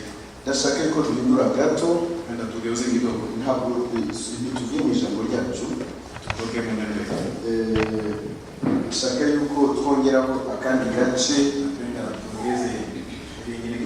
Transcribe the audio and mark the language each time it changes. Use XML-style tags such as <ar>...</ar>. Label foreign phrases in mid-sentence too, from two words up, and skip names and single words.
<rw>ndashaka ko duhindura gato,</rw> <sw>Nenda tugeuze kidogo.</sw> <rw>ntabwo tugiye mu ijambo ryacu.</rw> <sw>Tutoke mu neno letu.</sw> <rw>Ndashaka yuko twongeraho akandi gace</rw> <sw>Tunataka tuongeze vingine</sw>